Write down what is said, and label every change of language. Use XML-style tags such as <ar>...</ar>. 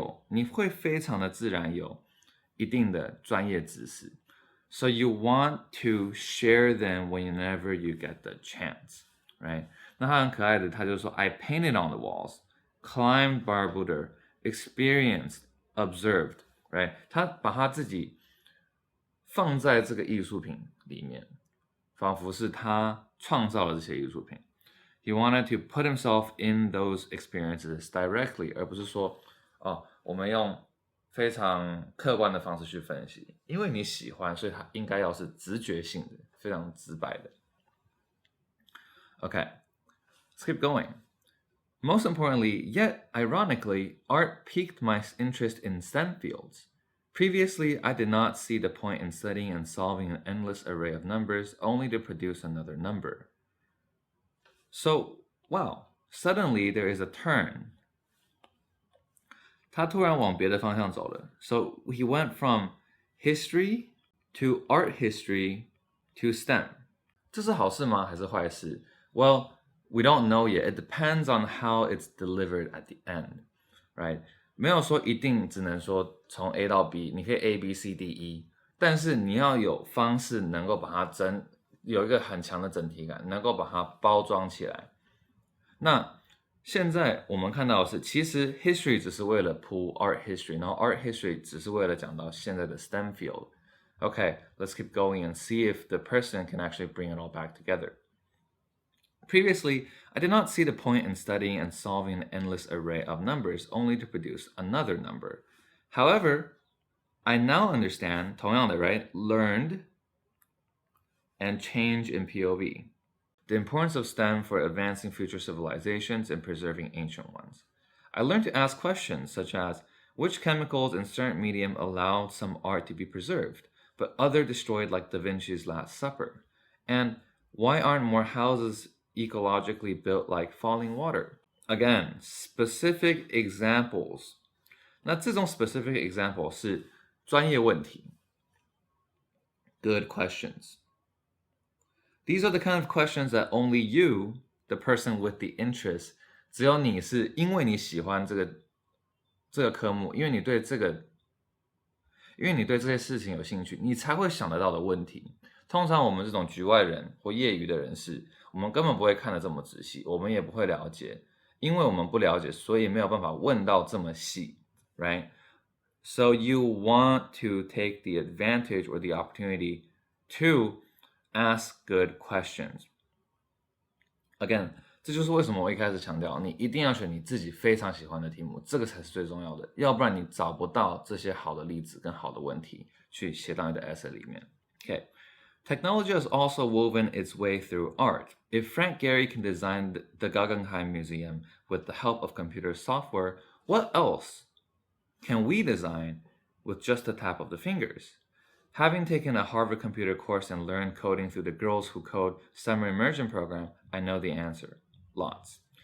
<zh>你会非常的自然有一定的专业知识。</zh> <en>So you want to share them whenever you get the chance, right?</en> <zh>那他很可爱的，他就说</zh> <en>I painted on the walls, climbed barbuda, experienced, observed, right?</en> <zh>他把他自己放在这个艺术品里面，仿佛是他创造了这些艺术品。</zh> <en>He wanted to put himself in those experiences directly,</en> <zh>而不是说我们用非常客观的方式去分析，因为你喜欢，所以它应该要是直觉性的，非常直白的。</zh> <en>Okay, let's keep going. Most importantly, yet ironically, art piqued my interest in STEM fields. Previously, I did not see the point in studying and solving an endless array of numbers only to produce another number. So, wow, suddenly there is a turn.</en> <zh>他突然往别的方向走了</zh> <en>So he went from history to art history to STEM.</en> <zh>这是好事吗？还是坏事？</zh> <en>Well, we don't know yet. It depends on how it's delivered at the end, right?</en> <zh>没有说一定只能说从 A 到 B, 你可以 A, B, C, D, E, 但是你要有方式能够把它有一个很强的整体感，能够把它包装起来。那现在我们看到的是，其实 history 只是为了铺 art history, 然后 art history 只是为了讲到现在的 STEM field.</zh> <en>Okay, let's keep going and see if the person can actually bring it all back together. Previously, I did not see the point in studying and solving an endless array of numbers only to produce another number. However, I now understand,</en> <zh>同样的,</zh> <en>right? Learned and change in POV.The importance of STEM for advancing future civilizations and preserving ancient ones. I learned to ask questions such as, which chemicals in certain medium allowed some art to be preserved, but other destroyed like Da Vinci's Last Supper? And why aren't more houses ecologically built like falling water? Again, specific examples.</en> <zh>那这种 specific example 是专业问题。</zh> <en>Good questions.These are the kind of questions that only you, the person with the interest,</en> <zh>只有你是因为你喜欢这个科目，因为你对这些事情有兴趣，你才会想得到的问题。通常我们这种局外人或业余的人士，我们根本不会看得这么仔细，我们也不会了解，因为我们不了解，所以没有办法问到这么细 right?</zh> <en>So you want to take the advantage or the opportunity to ask good questions.</en> <zh>Again, 这就是为什么我一开始强调，你一定要选你自己非常喜欢的题目，这个才是最重要的，要不然你找不到这些好的例子跟好的问题去写到你的 essay 里面。</zh> <en>Okay. Technology has also woven its way through art. If Frank Gehry can design the Guggenheim Museum with the help of computer software, what else can we design with just a tap of the fingers?Having taken a Harvard computer course and learned coding through the Girls Who Code summer immersion program, I know the answer. Lots.</en>